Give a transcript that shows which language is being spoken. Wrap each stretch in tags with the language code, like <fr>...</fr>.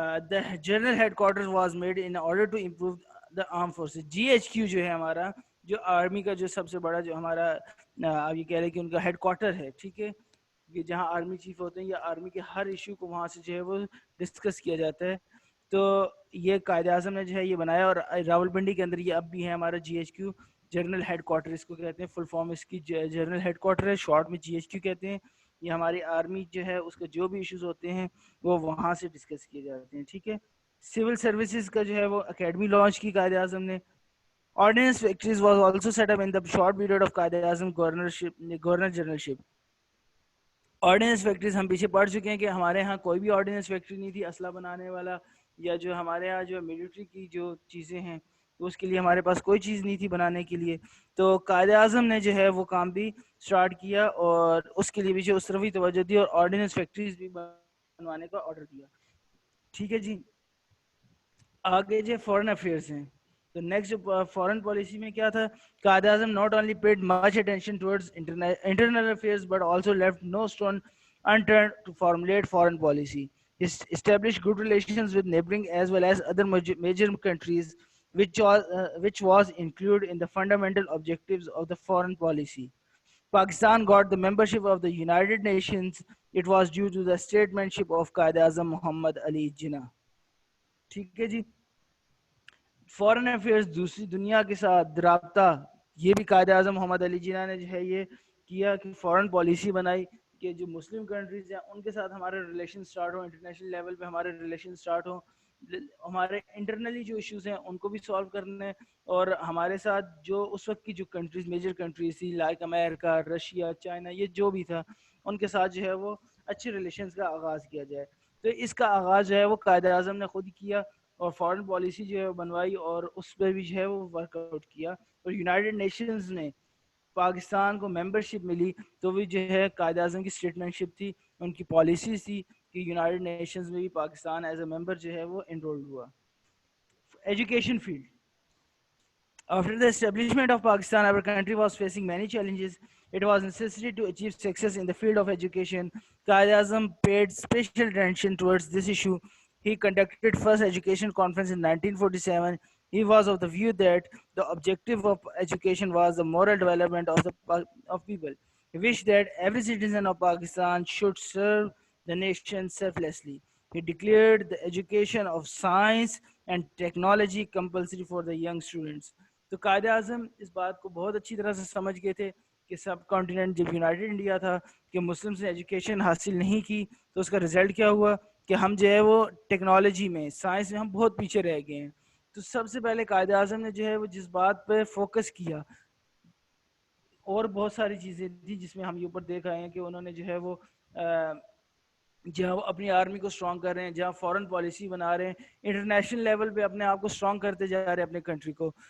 <en>The general headquarters was made in order to improve the armed forces.</en> <ur>GHQ جو ہے ہمارا جو army کا جو سب سے بڑا جو ہمارا آپ یہ کہہ رہے ہیں کہ ان کا ہیڈ کوارٹر ہے، ٹھیک ہے، کہ جہاں آرمی چیف ہوتے ہیں یا آرمی کے ہر ایشو کو وہاں سے جو ہے وہ ڈسکس کیا جاتا ہے. تو یہ قائد اعظم نے جو ہے یہ بنایا، اور راول پنڈی کے اندر یہ اب بھی ہے ہمارا GHQ جنرل ہیڈ کوارٹر، اس کو کہتے ہیں، فل فارم اس کی جنرل ہیڈ کوارٹر ہے، شارٹ میں GHQ کہتے ہیں. یہ ہماری آرمی جو ہے اس کے جو بھی ایشوز ہوتے ہیں وہ وہاں سے ڈسکس کیے جاتے ہیں، ٹھیک ہے. سول سروسز کا جو ہے وہ اکیڈمی لانچ کی قائد اعظم نے.</ur> <en>Ordnance factories was also set up in the short period of Qaid Azam governor generalship.</en> <ur>Ordinance factories ہم پیچھے پڑ چکے ہیں کہ ہمارے ہاں کوئی بھی آرڈیننس فیکٹری نہیں تھی اسلحہ بنانے والا، یا جو ہمارے ہاں جو ملٹری کی جو چیزیں ہیں تو اس کے لیے ہمارے پاس کوئی چیز نہیں تھی بنانے کے لیے. تو قائد اعظم نے جو ہے وہ کام بھی اسٹارٹ کیا اور اس کے لیے بھی جو اس طرف توجہ دی اور آرڈیننس فیکٹریز بھی بنوانے کا آرڈر دیا. ٹھیک ہے جی. آگے جو فورن افیئرس ہیں تو نیکسٹ جو فورن پالیسی میں کیا تھا,</ur> <en>Quaid Azam not only paid much attention towards internal affairs but also left no stone unturned to formulate foreign policy. He established good relations with neighboring as well as other major countries, which was included in the fundamental objectives of the foreign policy. Pakistan got the membership of the United Nations. It was due to the statesmanship of Qaid-e-Azam Muhammad Ali Jinnah.</en> <ur>ٹھیک ہے جی. فورن affairs دوسری دنیا کے ساتھ رابطہ, یہ بھی قائد اعظم محمد علی جناح نے جو ہے یہ کیا کہ فورن پالیسی بنائی کہ جو مسلم کنٹریز ہیں ان کے ساتھ ہمارے ریلیشن سٹارٹ ہوں, انٹرنیشنل لیول پہ ہمارے ریلیشن سٹارٹ ہوں, ہمارے انٹرنلی جو ایشوز ہیں ان کو بھی سالو کرنے, اور ہمارے ساتھ جو اس وقت کی جو کنٹریز میجر کنٹریز تھی لائک امریکہ, رشیا, چائنا, یہ جو بھی تھا ان کے ساتھ جو ہے وہ اچھے ریلیشنز کا آغاز کیا جائے. تو اس کا آغاز جو ہے وہ قائد اعظم نے خود کیا اور فارن پالیسی جو ہے بنوائی اور اس پہ بھی جو ہے وہ ورک آؤٹ کیا. اور یونائٹڈ نیشنز نے پاکستان کو ممبرشپ ملی تو بھی جو ہے قائد اعظم کی اسٹیٹمنٹ شپ تھی, ان کی پالیسیز تھی کہ یونائٹڈ نیشنز میں بھی پاکستان ایز اے ممبر جو ہے وہ انرولڈ ہوا. Education field.</ur> <en>After the establishment of Pakistan, our country was facing many challenges. It was necessary to achieve success in the field of education. Quaid-e-Azam paid special attention towards this issue. He conducted first education conference in 1947. He was of the view that the objective of education was the moral development of people. He wished that every citizen of Pakistan should serve the nation selflessly. He declared the education of science and technology compulsory for the young students.</en> <ur>تو قائد اعظم اس بات کو بہت اچھی طرح سے سمجھ گئے تھے کہ سب کانٹیننٹ جب یونائٹڈ انڈیا تھا کہ مسلمس نے ایجوکیشن حاصل نہیں کی تو اس کا رزلٹ کیا ہوا کہ ہم جو ہے وہ ٹیکنالوجی میں, سائنس میں ہم بہت پیچھے رہ گئے ہیں. تو سب سے پہلے قائد اعظم نے جو ہے وہ جس بات پہ فوکس کیا, اور بہت ساری چیزیں تھیں جس میں ہم یہ اوپر دیکھ آئے ہیں کہ انہوں نے جو ہے وہ جہاں وہ اپنی آرمی کو اسٹرانگ کر رہے ہیں, جہاں فورن پالیسی بنا رہے ہیں, انٹرنیشنل لیول پہ اپنے آپ کو اسٹرانگ کرتے جا رہے ہیں اپنے کنٹری کو.</ur>